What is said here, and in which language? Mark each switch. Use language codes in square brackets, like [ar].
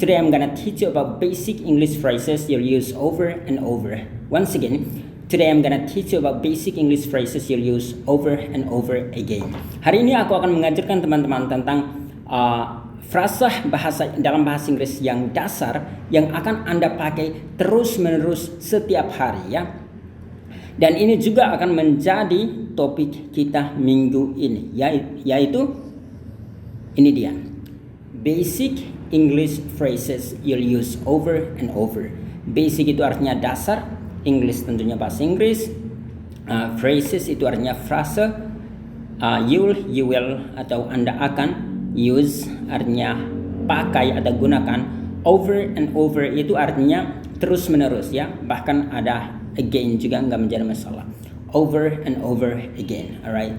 [en] Today I'm gonna teach you about basic English phrases you'll use over and over. Once again, today I'm gonna teach you about basic English phrases you'll use over and over again. [id] Hari ini aku akan mengajarkan teman-teman tentang frasa dalam bahasa Inggris yang dasar yang akan Anda pakai terus-menerus setiap hari ya. Dan ini juga akan menjadi topik kita minggu ini, yaitu ini dia, [en] basic English phrases you'll use over and over. [id] Basic itu artinya dasar, English tentunya bahasa Inggris. Phrases itu artinya frase. [en] You will [id] atau Anda akan. Use artinya pakai atau gunakan. [en] Over and over [id] itu artinya terus menerus ya. Bahkan ada again juga nggak menjadi masalah. [en] Over and over again, alright.